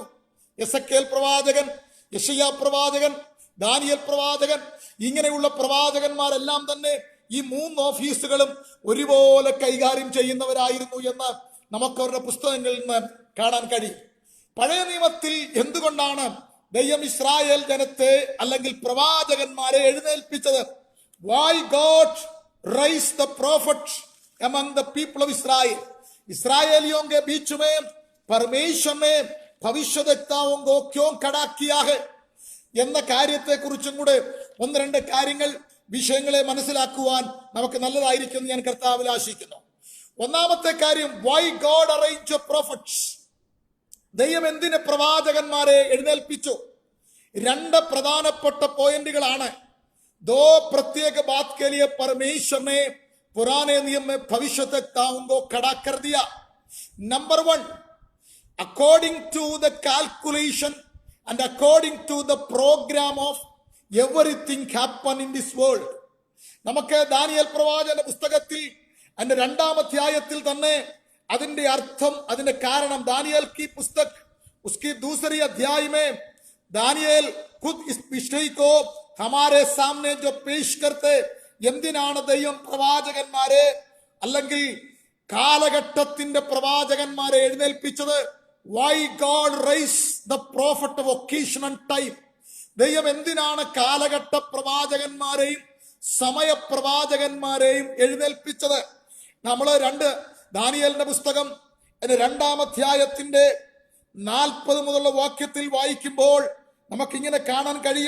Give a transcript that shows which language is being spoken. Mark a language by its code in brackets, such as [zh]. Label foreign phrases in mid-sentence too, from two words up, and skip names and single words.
[ml] എസക്കേൽ പ്രവാചകൻ, യെശയ്യാ പ്രവാചകൻ, ദാനിയേൽ പ്രവാചകൻ, ഇങ്ങനെയുള്ള പ്രവാചകന്മാരെല്ലാം തന്നെ ഈ 3 ഓഫീസുകളും ഒരുപോലെ കൈകാര്യം ചെയ്യുന്നവരായിരുന്നു എന്ന് നമുക്ക് അവരുടെ പുസ്തകങ്ങളിൽ നിന്ന് കാണാൻ കഴിയും. പഴയ നിയമത്തിൽ എന്തുകൊണ്ടാണ് ദൈവം ഇസ്രായേൽ ജനത്തെ അല്ലെങ്കിൽ പ്രവാചകന്മാരെ എഴുന്നേൽപ്പിച്ചത്? [en] Why God raised the prophets among the people of Israel? [hi] इस्राएलियों के बीच में परमेश्वर ने भविष्यवक्ताओं को क्यों खड़ा किया है [ml] എന്ന കാര്യത്തെ കുറിച്ചും കൂടെ 1-2 കാര്യങ്ങൾ വിഷയങ്ങളെ മനസ്സിലാക്കുവാൻ നമുക്ക് നല്ലതായിരിക്കും ഞാൻ കർത്താവിൽ ആശിക്കുന്നു. ഒന്നാമത്തെ കാര്യം, [en] why God arranged prophets? [ml] ദൈവം എന്തിന് പ്രവാചകന്മാരെ എഴുന്നേൽപ്പിച്ചു? 2 പ്രധാനപ്പെട്ട പോയിന്റുകളാണ്. [hi] दो प्रत्येक बात के लिए परमेश्वर ने पुराने नियम में भविष्यवक्ताओं को खड़ा कर दिया. नंबर 1, [en] according to the calculation and according to the program of everything happen in this world. [ml] നമുക്ക് ദാനിയേൽ പ്രവാചകന്റെ പുസ്തകത്തിൽ അതിന്റെ 2-ാം അധ്യായത്തിൽ തന്നെ അതിന്റെ അർത്ഥം, അതിന്റെ കാരണം, [hi] दानियल की पुस्तक उसकी दूसरी अध्याय में दानियल खुद इस विषय को हमारे सामने जो पेश करते, [ml] എന്തിനാണ് ദൈവം പ്രവാചകന്മാരെ അല്ലെങ്കിൽ കാലഘട്ടത്തിന്റെ പ്രവാചകന്മാരെ എഴുന്നേൽപ്പിച്ചത്? [en] Why God raised the prophet of occasion and time? [ml] ദൈവം എന്തിനാണ് കാലഘട്ട പ്രവാചകന്മാരെയും സമയപ്രവാചകന്മാരെയും എഴുന്നേൽപ്പിച്ചത്? നമ്മൾ ദാനിയേലിന്റെ പുസ്തകം 2-ാം അധ്യായത്തിന്റെ 40 മുതലുള്ള വാക്യത്തിൽ വായിക്കുമ്പോൾ നമുക്കിങ്ങനെ കാണാൻ കഴിയും.